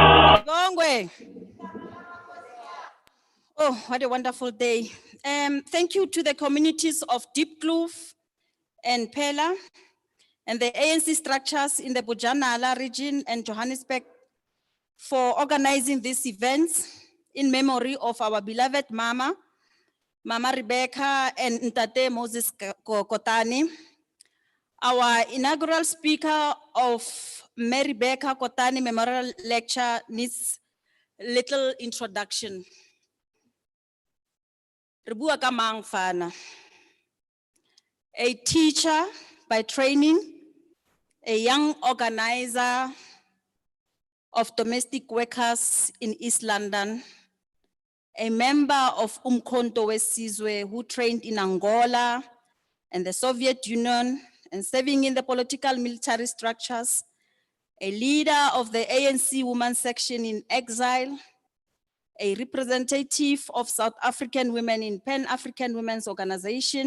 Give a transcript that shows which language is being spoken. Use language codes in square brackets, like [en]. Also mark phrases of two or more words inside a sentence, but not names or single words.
[tn] Gongwe. [en] Oh, what a wonderful day. Thank you to the communities of Deep Kloof and Pela and the ANC structures in the Bojanala region and Johannesburg for organizing these events in memory of our beloved Mama, Mama Rebecca and Ntate Moses Kotane. Our inaugural speaker of Mary Rebecca Kotane Memorial Lecture needs little introduction. [tn] Rebua ka mang fana. [en] A teacher by training, a young organizer of domestic workers in East London, a member of Umkhonto Wesizwe who trained in Angola and the Soviet Union and serving in the political military structures, a leader of the ANC Women's Section in exile, a representative of South African women in Pan-African Women's Organization.